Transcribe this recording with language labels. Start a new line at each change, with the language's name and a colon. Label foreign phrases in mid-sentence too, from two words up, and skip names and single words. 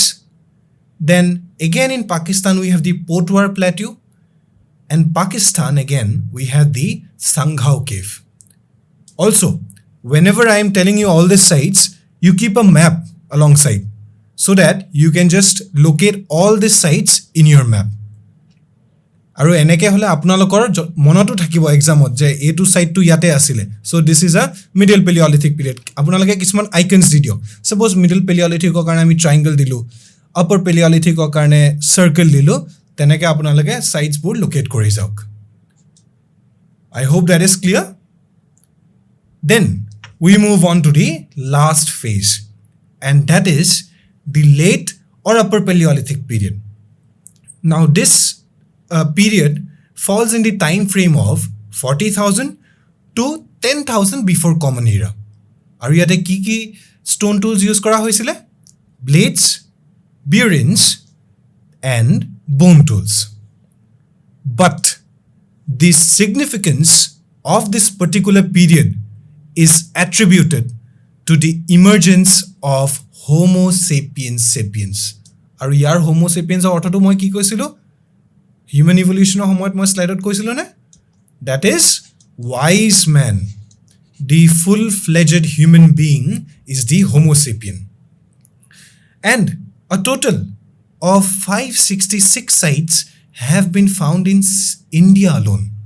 English: Then again in Pakistan we have the Potwar Plateau, and Pakistan again we have the Sanghau cave. Also, whenever I am telling you all these sites, you keep a map alongside so that you can just locate all these sites in your map.
Assamese: আৰু এনেকে হলে আপোনালোকৰ মনটো থাকিব এক্সামত যে এটো সাইটটো ইয়াতে আছিল.
English: So this is a middle Paleolithic period.
Assamese: আপোনালোকে কিছুমান আইকনস দি দিও. সাপোজ
English: middle Paleolithicৰ
Assamese: কাৰণে আমি ট্ৰায়াঙ্গল দিলো,
English: upper Paleolithicৰ
Assamese: কাৰণে সাৰ্কেল দিলো, তেনেকে আপোনালোকে সাইটছবোৰ লোকেট কৰি যাওক.
English: I hope that is clear. Then we move on to the last phase, and that is the late or upper Paleolithic period. Now this period falls in the time frame of 40,000 to 10,000 before Common Era.
Assamese: আৰু ইয়াতে কি
English: stone tools use
Assamese: কৰা হৈছিল?
English: Blades, bearings, and bone tools. But the significance of this particular period is attributed to the emergence of Homo sapiens sapiens.
Assamese: আৰু ইয়াৰ Homo sapiens অৰ্থটো মই কি কৈছিলো?
English: Human evolution
Assamese: সময়ত মই
English: slide out
Assamese: কৈছিলো নে?
English: That is wise man. The full-fledged human being is the Homo sapien. And a total of 566 sites have been found in India alone.